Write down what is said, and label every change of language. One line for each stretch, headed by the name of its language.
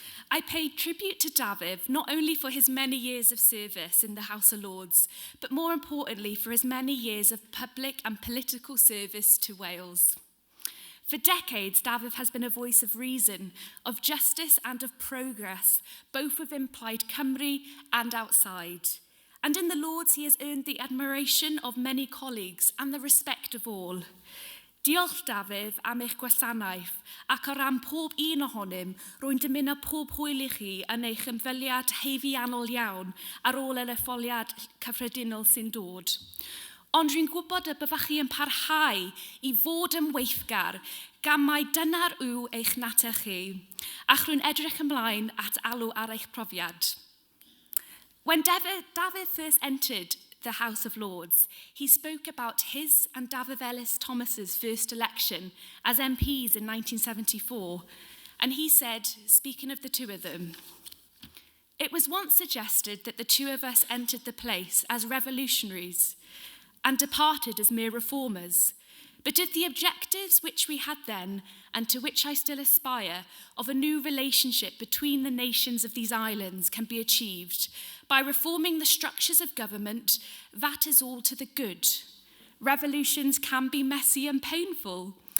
English: I paid tribute to Dafydd not only for his many years of service in the House of Lords, but more importantly for his many years of public and political service to Wales. For decades, Dafydd has been a voice of reason, of justice and of progress, both within Plaid Cymru and outside. And in the Lords, he has earned the admiration of many colleagues and the respect of all.
Welsh: Diolch Dafydd am eich gwasanaeth, ac o ran pob un ohonym, rwy'n dymuno pob hwyl I chi yn eich ymddyliad haeddiannol iawn ar ôl yr etholiad cyffredinol sy'n dod. Ond rwy'n gwybod y byddwch chi yn parhau I fod yn weithgar, gan mai dyna'r yw eich natur chi, ac rwy'n edrych ymlaen at alw ar eich profiad.
English: When Dafydd first entered the House of Lords, he spoke about his and Dafydd Ellis Thomas's first election as MPs in 1974, and he said, speaking of the two of them, "It was once suggested that the two of us entered the place as revolutionaries and departed as mere reformers, but if the objectives which we had then, and to which I still aspire, of a new relationship between the nations of these islands can be achieved by reforming the structures of government, that is all to the good. Revolutions can be messy and painful,